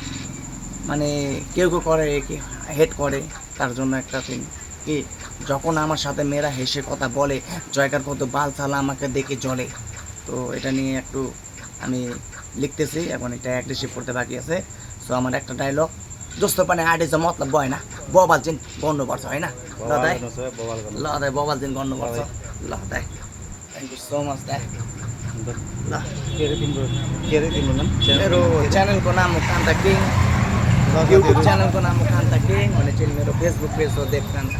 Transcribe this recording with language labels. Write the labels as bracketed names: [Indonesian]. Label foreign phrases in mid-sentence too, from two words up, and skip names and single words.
[Bangla] মানে কেউ কেউ করে কি হেট করে, তার জন্য একটা থিং কি যখন আমার সাথে মেয়েরা হেসে কথা বলে, জয়কার কত বাল সালা আমাকে দেখে জ্বলে। তো এটা নিয়ে একটু আমি লিখতেছি, এখন এটা অ্যাগ্রেসিভ করতে বাকি আছে। সো আমার একটা ডায়লগ, [Nepali] दोस्तों पनि आडे चाहिँ मतलब भएन, बबाल चाहिँ गर्नुपर्छ होइन ल दाइ, ल दाइ बबाल चाहिँ गर्नुपर्छ ल दाइ। [English] thank you so much [Nepali] दाइ। ल के अरे तिम्रो नाम मेरो च्यानलको नाम हो कान्ता किङ, युट्युब च्यानलको नाम हो कान्ता किङ, भने चाहिँ मेरो फेसबुक पेज हो देवकान्ता।